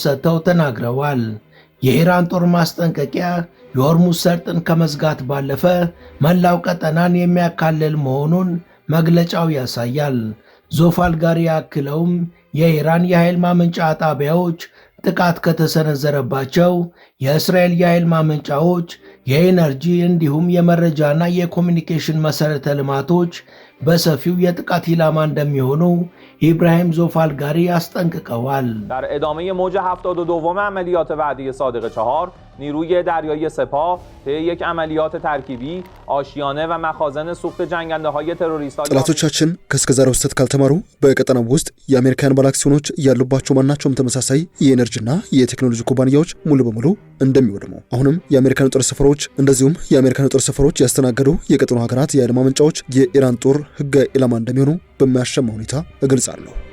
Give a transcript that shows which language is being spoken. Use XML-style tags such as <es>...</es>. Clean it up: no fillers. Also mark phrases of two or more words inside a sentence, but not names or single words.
<am>ሰጥተው ተናግረዋል። የኢራን ጦር ማስጠንቀቂያ የሆርሙዝ ሰርጥን ከመዝጋት ባለፈ መላው ቀጠናን የሚያካልል መሆኑን መግለጫው ያሳያል። ዞፋልጋሪ አክለውም የኢራን የኃይል ማመንጫ ጣቢያዎች ጥቃት ከተሰነዘረባቸው የእስራኤል የኃይል ማመንጫዎች፣ የኢነርጂ እንዲሁም የመረጃና የኮሚኒኬሽን መሠረተ ልማቶች በሰፊው የጥቃት ኢላማ እንደሚሆኑ ኢብራሂም ዞፋልጋሪ አስጠንቅቀዋል።</am> <fa>در ادامه موج 72 عملیات وعده صادق 4 نیروی دریایی سپاه طی یک عملیات ترکیبی آشیانه و مخازن سوخت جنگنده‌های تروریستان</fa> <am>ጠላቶቻችን ከእስከዛሬው ስህተት ካልተማሩ በቀጠናው ውስጥ የአሜሪካን ባለአክሲዮኖች ያሉባቸው ማናቸውም ተመሳሳይ የኤነርጂና የቴክኖሎጂ ኩባንያዎች ሙሉ በሙሉ እንደሚወድሙ አሁንም የአሜሪካን ጦር ሰፈሮች እንደዚሁም የአሜሪካን ጦር ሰፈሮች ያስተናገዱ የቀጠናው ሀገራት የኃይል ማመንጫዎች የኢራን ጦር ህጋዊ ኢላማ እንደሚሆኑ በሚያሸማ ሁኔታ እገልጻለሁ።</am>